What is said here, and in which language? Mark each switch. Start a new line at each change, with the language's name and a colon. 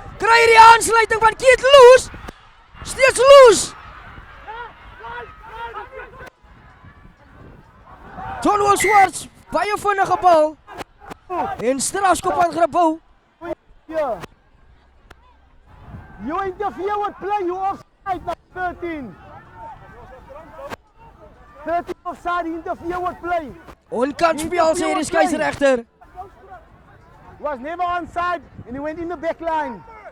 Afrikaans: Kry hierdie aansluiting van Keith Loos. Steeds Loos. John Wall Swarts, baie vinnige bal. En strafskop aan Grabouw. Yeah.
English: You interfere with play, you offside now 13. 13 offside, you interfere with play.
Afrikaans: Onkant speel sê die skeieregter.
English: Was never onside and he went in the back line.